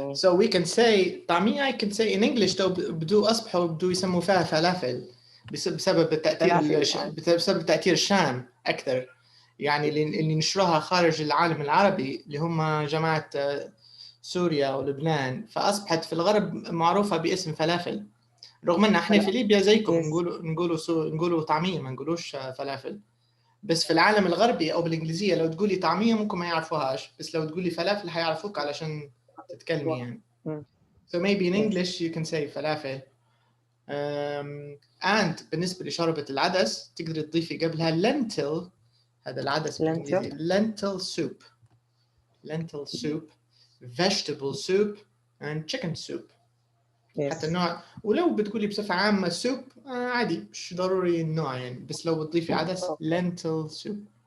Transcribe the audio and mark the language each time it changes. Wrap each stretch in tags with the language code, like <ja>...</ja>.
<en>So we can say</en> <ar>طعمية.</ar> <en>I can say in English</en> <ar>لو بدو أصبحوا بدو يسموا فيها فلافل بسبب التأثير الشام أكثر يعني اللي نشروها خارج العالم العربي اللي هم جماعة سوريا ولبنان فأصبحت في الغرب معروفة باسم فلافل رغم أن احنا في ليبيا زيكم نقولوا طعمية ما نقولوش فلافل. بس في العالم الغربي أو بالإنجليزية لو تقولي طعمية ممكن ما يعرفوهاش بس لو تقولي فلافل هيعرفوك علشان تتكلمي يعني.</ar> <en>So maybe in English you can say فلافل. And</en> <ar>بالنسبة لشوربة العدس تقدر تضيفي قبلها lentil. هذا العدس بالإنجليزي</ar> <en>lentil soup, vegetable soup and chicken soup.</en> <ar>حتى النوع ولو بتقولي بصفة عامة soup عادي مش ضروري النوع يعني بس لو بتضيفي عدس</ar> <en>lentil soup.</en>